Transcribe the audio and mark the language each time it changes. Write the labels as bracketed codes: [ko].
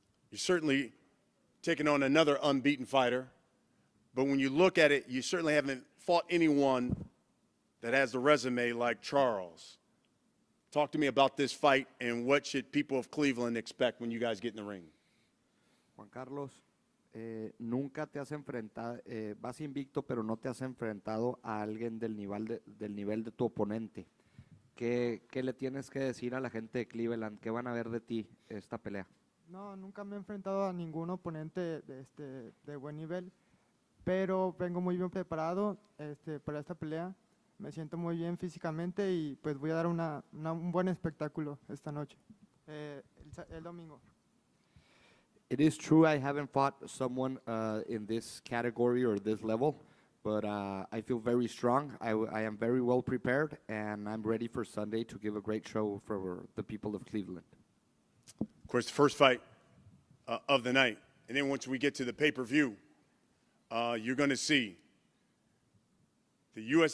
[en] You're certainly taking on another unbeaten fighter. But when you look at it, you certainly haven't fought anyone that has the resume like Charles. Talk to me about this fight and what should people of Cleveland expect when you guys get in the ring. [es] Juan Carlos, nunca te has enfrentado, vas invicto, pero no te has enfrentado a alguien del nivel de tu oponente. ¿Qué le tienes que decir a la gente de Cleveland? ¿Qué van a ver de ti esta pelea? No, nunca me he enfrentado a ningún oponente de buen nivel, pero vengo muy bien preparado para esta pelea. Me siento muy bien físicamente y pues voy a dar un buen espectáculo esta noche, el domingo. [en] It is true I haven't fought someone in this category or this level, but I feel very strong. I am very well prepared, and I'm ready for Sunday to give a great show for the people of Cleveland. Of course, the first fight of the night. And then once we get to the pay-per-view, you're going to see the U.S.